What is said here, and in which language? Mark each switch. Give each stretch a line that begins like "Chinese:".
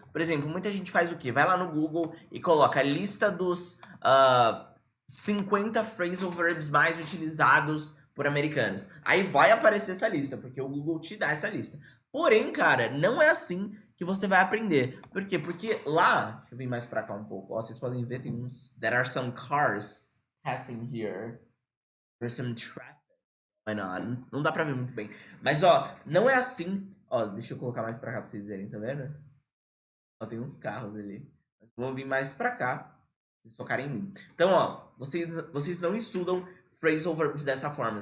Portuguese: Por exemplo, muita gente faz o quê? Vai lá no Google e coloca a lista dos 50 phrasal verbs mais utilizados por americanos. Aí vai aparecer essa lista, porque o Google te dá essa lista. Porém, cara, não é assim que você vai aprender. Por quê? Porque lá, deixa eu vir mais pra cá um pouco. Ó, vocês podem ver, tem uns.
English: There are some cars passing here. There's some traffic.
Portuguese: Mas não dá pra ver muito bem. Mas, ó, não é assim. Ó, deixa eu colocar mais pra cá pra vocês verem, tá vendo? Ó, tem uns carros ali. Mas vou vir mais pra cá. Vocês focarem em mim. Então, ó, vocês não estudam phrasal verbs dessa forma.